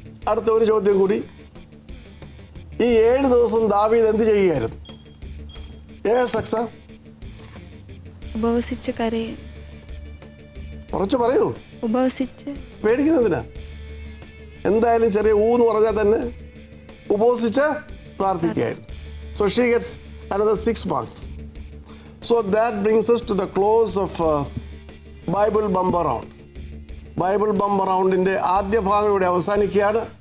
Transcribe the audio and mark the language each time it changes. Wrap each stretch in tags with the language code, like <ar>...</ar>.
<ml>അടുത്ത ഒരു ചോദ്യം കൂടി. ഈ 7 ദിവസം ദാവീദ് എന്ത് ചെയ്യുകയായിരുന്നു? അക്സ ഉപവസിച്ച് കരയെ. കുറച്ച് പറയൂ. ഉപവസിച്ച്. പേടിക്കുന്നതിനാ? എന്തായാലും ചെറിയ എന്ന് പറഞ്ഞാൽ തന്നെ ഉപവസിച്ച് പ്രാർത്ഥിക്കുകയായിരുന്നു.</ml> <en>So she gets another 6 marks. So that brings us to the close of Bible Bumper Round.</en> <ml>Bible bumper റൗണ്ടിന്റെ ആദ്യ ഭാഗം ഇവിടെ അവസാനിക്കുകയാണ്.</ml>